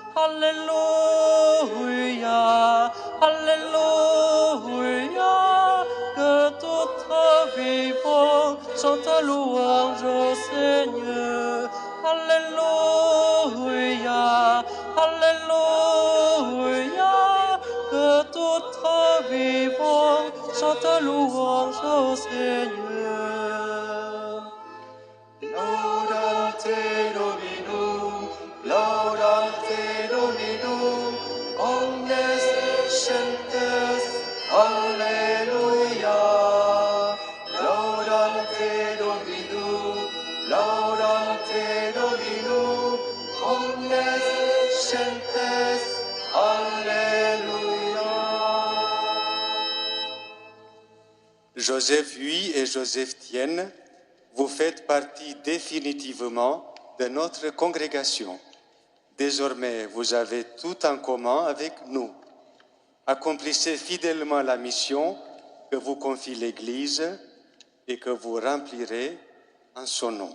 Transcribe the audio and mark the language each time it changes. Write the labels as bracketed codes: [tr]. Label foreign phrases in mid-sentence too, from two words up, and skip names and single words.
[fr] Alléluia, Alléluia, que tout vivant chante louange au Seigneur. Alléluia, Alléluia, que tout vivant chante louange au Seigneur. [la] Laudate Dominum, laudate Dominum, omnes gentes, Alleluia. Laudate Dominum, laudate Dominum, omnes gentes, Alleluia. [fr] Joseph Huy et Joseph Tienne, vous faites partie définitivement de notre congrégation. Désormais, vous avez tout en commun avec nous. Accomplissez fidèlement la mission que vous confie l'Église et que vous remplirez en son nom.